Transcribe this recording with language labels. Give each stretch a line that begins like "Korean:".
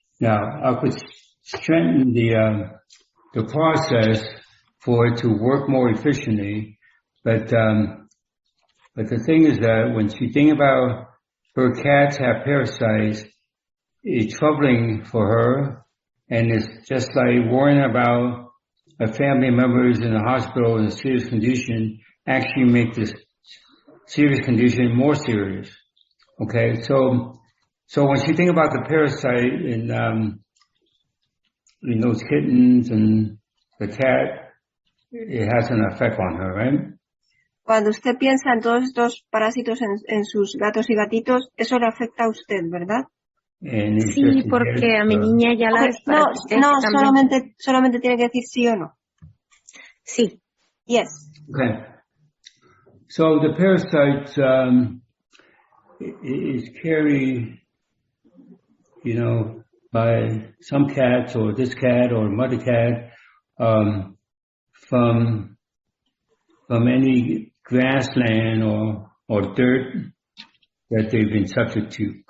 English: Now I could strengthen the process for it to work more efficiently, but the thing is that when she think about her cats have parasites, it's troubling for her, and it's just like worrying about a family member is in the hospital in a serious condition, actually make this serious condition more serious. Okay, so when she think about the parasite in those kittens and the cat, it has an effect on her, right?
Spanish: Cuando usted piensa en todos estos parásitos en sus gatos y gatitos, eso le afecta a usted, ¿verdad? Sí, porque a mi niña ya la desparasité. No, solamente tiene que decir sí o no. Sí.
English: Yes. Okay. So the parasites is carried, by some cats or this cat or mother cat from any grassland or dirt that they've been subject to.